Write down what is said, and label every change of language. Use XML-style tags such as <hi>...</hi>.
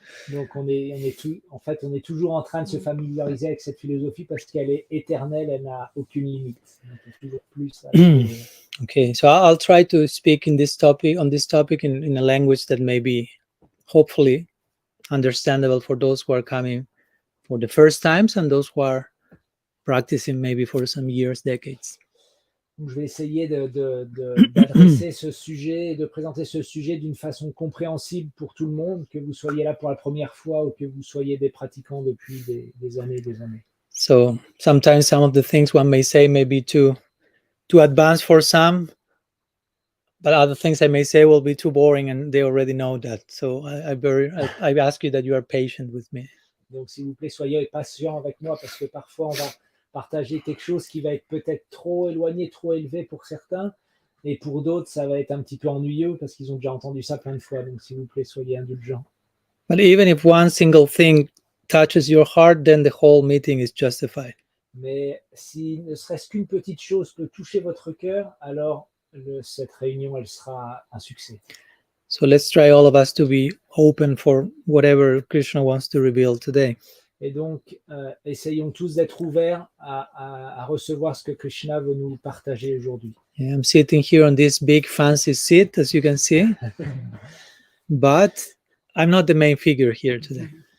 <fr>Donc on est toujours en train de se familiariser avec cette philosophie parce qu'elle est éternelle, elle n'a aucune limite. Donc il y a toujours plus à</fr> <en>Okay, so I'll try to speak on this topic in a language that may be hopefully understandable for those who are coming for the first times and those who are practicing maybe for some years, decades.</en> <fr>Donc, je vais essayer d'adresser ce sujet et de présenter ce sujet d'une façon compréhensible pour tout le monde, que vous soyez là pour la première fois ou que vous soyez des pratiquants depuis des années et des années.</fr> <en>So sometimes some of the things one may say may be too advanced for some, but other things I may say will be too boring and they already know that. So I ask you that you are patient with me.</en> <fr>Donc s'il vous plaît, soyez patients avec moi parce que parfois on va partager quelque chose qui va être peut-être trop éloigné, trop élevé pour certains, et pour d'autres, ça va être un petit peu ennuyeux parce qu'ils ont déjà entendu ça plein de fois. Donc, s'il vous plaît, soyez indulgents.</fr> <en>But even if one single thing touches your heart, then the whole meeting is justified.</en> <fr>Mais si ne serait-ce qu'une petite chose peut toucher votre cœur, alors cette réunion, elle sera un succès.</fr> <en>So let's try all of us to be open for whatever Krishna wants to reveal today.</en> <fr>Et donc, essayons tous d'être ouverts à recevoir ce que Krishna veut nous partager aujourd'hui.</fr> <en>Yeah, I'm sitting here on this big fancy seat, as you can see, but I'm not the main figure here today.</en>